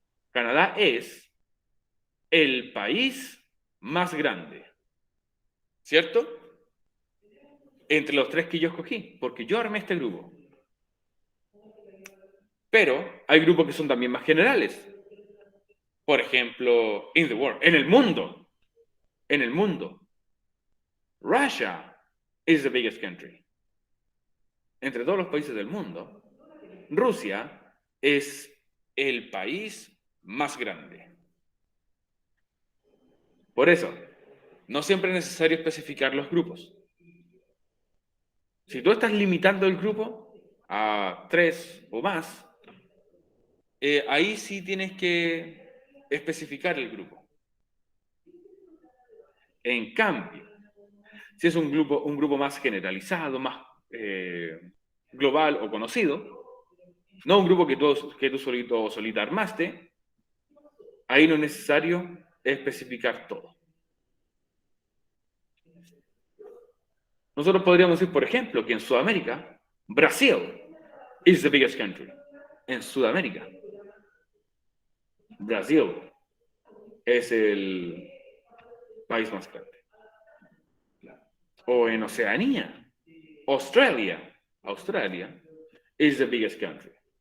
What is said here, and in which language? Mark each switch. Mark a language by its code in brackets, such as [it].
[es] Canadá es el país más grande, ¿cierto? Entre los tres que yo escogí, porque yo armé este grupo. Pero hay grupos que son también más generales. Por ejemplo, [en] in the world, [es] en el mundo. En el mundo. [en] Russia is the biggest country. [es] Entre todos los países del mundo, Rusia es el país más grande. Por eso, no siempre es necesario especificar los grupos. Si tú estás limitando el grupo a 3 o más, ahí sí tienes que especificar el grupo. En cambio, si es un grupo más generalizado, más global o conocido, no un grupo que tú solito o solita armaste, ahí no es necesario especificar todo. Nosotros podríamos decir, por ejemplo, que en Sudamérica, Brasil [en] is the biggest country. [es] En Sudamérica, Brasil es el país más grande. O en Oceanía, [en] Australia is the biggest country.